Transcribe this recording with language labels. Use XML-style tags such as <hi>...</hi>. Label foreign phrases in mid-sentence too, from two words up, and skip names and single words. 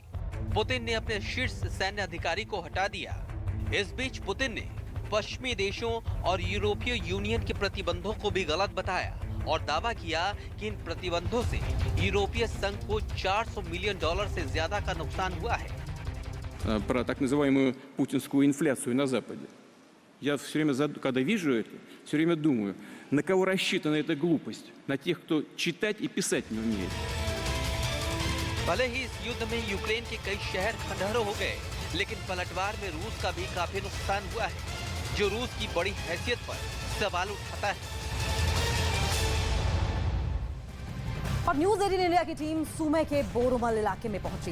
<hi>पुतिन ने अपने शीर्ष सैन्य अधिकारी को हटा दिया। इस बीच पुतिन ने पश्चिमी देशों और यूरोपीय यूनियन के प्रतिबंधों को भी गलत बताया और दावा किया कि इन प्रतिबंधों से यूरोपीय संघ को $400 मिलियन से ज्यादा का नुकसान हुआ है।</hi> <ru>Про так называемую путинскую инфляцию на Западе. Я все время, когда вижу это, все время думаю, на кого рассчитана эта глупость? На тех, кто читать и писать не умеет.</ru> <hi>भले ही इस युद्ध में यूक्रेन के कई शहर खंडहर हो गए, लेकिन पलटवार में रूस का भी काफी नुकसान हुआ है, जो रूस की बड़ी हैसियत पर सवाल उठाता है। और न्यूज 18 इंडिया की टीम सूमे के बोरोमल इलाके में पहुंची।</hi>